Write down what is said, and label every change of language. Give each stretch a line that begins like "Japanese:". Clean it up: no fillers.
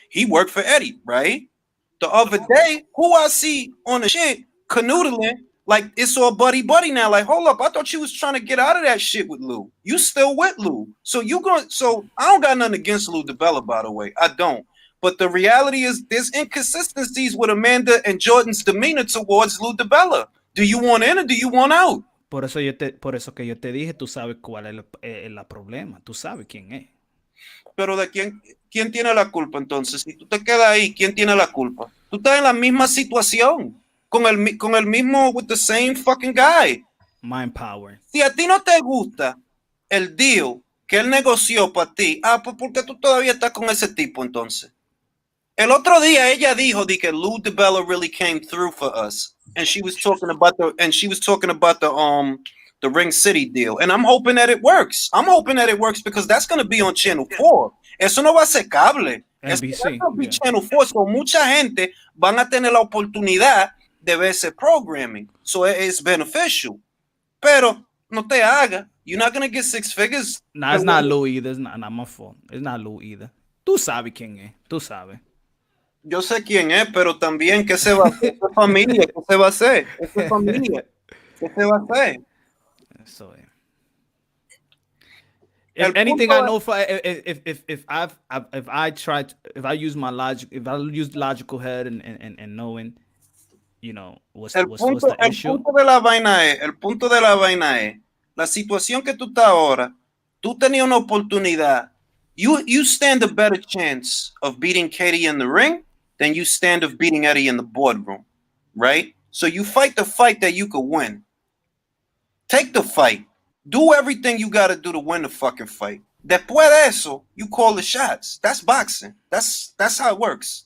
English: He worked for Eddie, right? The other day, who I see on the shit canoodling, like it's all buddy now. Like, hold up, I thought you was trying to get out of that shit with Lou. You still with Lou. So I don't got nothing against Lou DiBella, by the way. I don't. But the reality is there's inconsistencies with Amanda and Jordan's demeanor towards Lou DiBella. Do you want in or do you want out?
Spanish: Por eso que yo te dije, tú sabes cuál es el problema. Tú sabes quién es. Pero de quién tiene la culpa entonces? Si tú te quedas ahí, ¿quién tiene la culpa? Tú estás en la misma situación. Con el mismo,
English: with the same fucking guy. Mind power.
Spanish: Si a ti no te gusta el deal que él negoció para ti, pues porque tú todavía estás con ese tipo entonces. El otro día ella dijo que
English: Lou DiBella really came through for us, and she was talking about the Ring City deal, and I'm hoping that it works. I'm hoping that it works because that's going to be on Channel 4.
Spanish: Eso no va a ser cable. NBC. Eso va a ser Channel 4. So mucha gente van a tener la oportunidad de ver ese programming.
English: So it's beneficial.
Spanish: Pero no te haga.
English: You're not going to get 6 figures. Nah, it's not Lou either. It's not my fault. It's not Lou either.
Spanish: Tú sabes quién es. Tú sabes. Yo sé quién es, pero también ¿qué se va a hacer? ¿Qué familia? ¿Qué se va a hacer? ¿Qué familia? ¿Qué se va a hacer?
English: So, if anything, I know if I use my logic, if I use logical head and knowing, you know, what's the issue.
Spanish: El punto de la vaina es la situación que tú estás ahora. Tú tenías una oportunidad.
English: You stand a better chance of beating Katie in the ring than you stand of beating Eddie in the boardroom, right? So you fight the fight that you could win. Take the fight. Do everything you got to do to win the fucking fight.
Spanish: Después de eso,
English: you call the shots. That's boxing. That's how it works.